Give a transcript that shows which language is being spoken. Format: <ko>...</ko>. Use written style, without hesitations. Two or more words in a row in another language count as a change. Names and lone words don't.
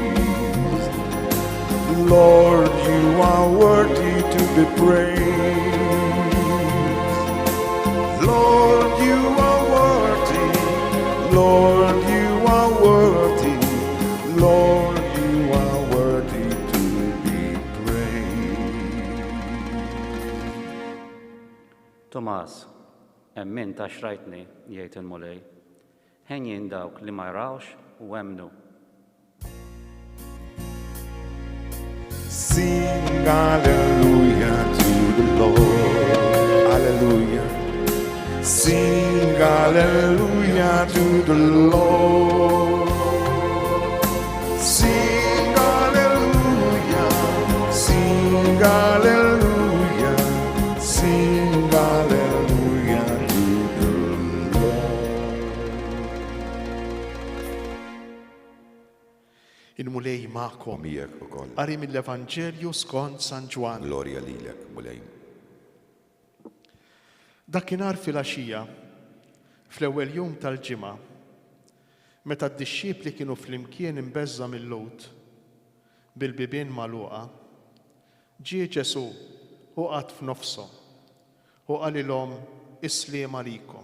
<en>Lord, you are worthy to be praised. Lord, you are worthy. Lord, you are worthy. Lord, you are worthy to be praised.</en> <mt>Tomas, emmin ta' xrajtni, jgħid il-mulej, ħenjin dawk li ma jrawx u emnu.</mt> <en>Sing hallelujah to the Lord. Hallelujah. Sing hallelujah to the Lord. Sing hallelujah. Sing hallelujah. Sing hallelujah to the Lord.</en> <mt>Il-mulej ma'kom. Miegħek ukoll. Qari mill-Evanġelju skont San Ġwan. Glorja lilek, mulej. Dakinhar fil-għaxija, fl-ewwel jum tal-ġimgħa, meta d-dixxiepli kienu flimkien imbeżża mill-lowt bil-bibien magħluqa, ġie Ġesu u qgħad f'nofshom u qalilhom isliem għalikom.</mt>